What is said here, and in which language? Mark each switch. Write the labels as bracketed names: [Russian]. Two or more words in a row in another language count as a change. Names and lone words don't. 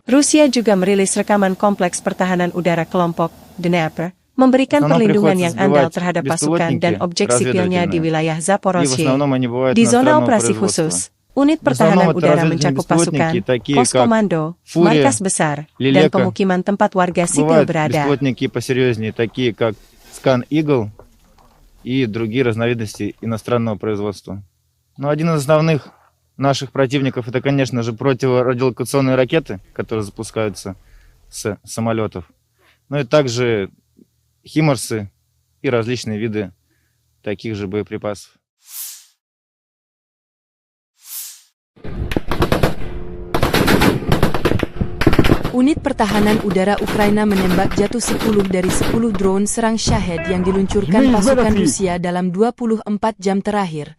[Indonesian] Rusia juga merilis rekaman kompleks pertahanan udara kelompok Dnepr, memberikan perlindungan yang andal terhadap pasukan dan objek sipilnya di wilayah Zaporozhye. Di zona operasi khusus, unit pertahanan udara mencakup pasukan, pos komando, markas besar, dan pemukiman tempat warga sipil berada. [Russian] Беспилотники посерьезнее, такие как Scan Eagle и другие разновидности иностранного производства. Но один из основных наших противников это, конечно же, противорадиолокационные ракеты, которые запускаются с самолетов. Ну и также химарсы и различные виды таких же боеприпасов. [Indonesian] Unit pertahanan udara Ukraina menembak jatuh 10 dari 10 drone serang Shahed yang diluncurkan pasukan Rusia dalam 24 jam terakhir.